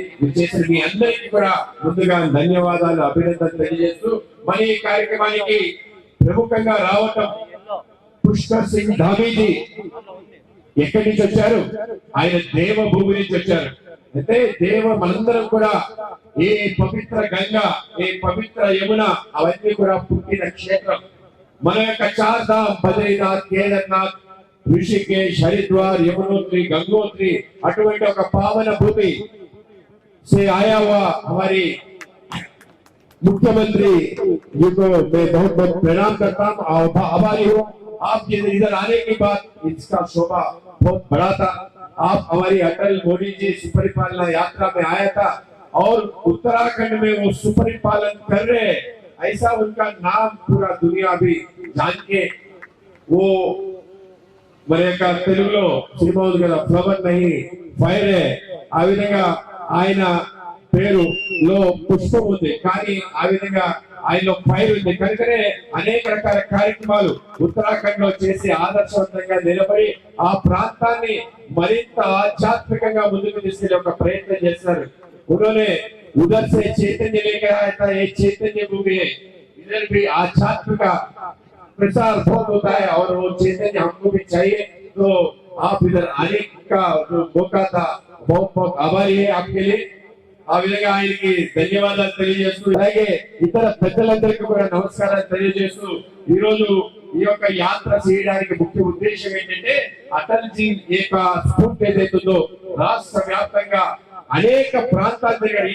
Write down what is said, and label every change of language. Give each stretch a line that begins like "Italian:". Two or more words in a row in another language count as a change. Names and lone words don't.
Telugu: మీరు చేసిన మీ అందరికీ కూడా ముందుగా ధన్యవాదాలు, అభినందనలు తెలియజేస్తూ మరి ఈ కార్యక్రమానికి ప్రముఖంగా రావటం పుష్కర్ సింగ్ ధామీజీ ఎక్కడి నుంచి వచ్చారు? ఆయన దేవభూమి నుంచి వచ్చారు. అయితే మనందరం కూడా ఏ పవిత్ర గంగా, ఏ పవిత్ర యమున అవన్నీ కూడా పుట్టిన క్షేత్రం. మన యొక్క చార్ధామ్, బద్రీనాథ్, కేదార్నాథ్,
Hindi: ऋषिकेश, हरिद्वार, यमुनोत्री, गंगोत्री
Telugu: अటువంటి ఒక
Hindi: पावन भूमि से आया हुआ हमारी मुख्यमंत्री जी को मैं बहुत बहुत प्रणाम करता हूँ, आभारी हूँ। आप इधर आने के बाद इसका शोभा बहुत बड़ा था। आप हमारी अटल मोदी जी सुपरिपालना यात्रा में आया था और उत्तराखंड में वो सुपरिपालन कर रहे, ऐसा उनका नाम पूरा दुनिया भी जान के वो
Telugu: మరి యొక్క తెలుగులో సినిమా ఉంది కదా, ఫ్లవర్ నహీ ఫైర్. ఆ విధంగా ఆయన పేరులో పుష్పం ఉంది, కానీ ఆ విధంగా ఆయనలో ఫైర్ ఉంది. కనుకనే అనేక రకాల కార్యక్రమాలు ఉత్తరాఖండ్ లో చేసి ఆదర్శవంతంగా నిలబడి ఆ ప్రాంతాన్ని మరింత ఆధ్యాత్మికంగా ముందుకు తీసుకెళ్లే ఒక ప్రయత్నం చేస్తున్నారు.
Hindi: उन्होंने उधर से चैतन्य लेकर आया था, ये चैतन्य भूमि है, इधर भी आध्यात्मिक प्रसार बहुत होता है और वो चैतन्य हमको भी चाहिए। तो आप इधर आने का जो मौका था, बहुत बहुत आभारी है आपके लिए।
Telugu: ఆ విధంగా ఆయనకి ధన్యవాదాలు తెలియజేస్తూ, అలాగే ఇతర పెద్దలందరికీ కూడా నమస్కారాలు తెలియజేస్తూ, ఈ రోజు ఈ యొక్క యాత్ర చేయడానికి ముఖ్య ఉద్దేశం ఏంటంటే అటల్ జీ యొక్క స్ఫూర్తి ఏదైతుందో రాష్ట్ర వ్యాప్తంగా అనేక ప్రాంతాలు తిరిగాడు.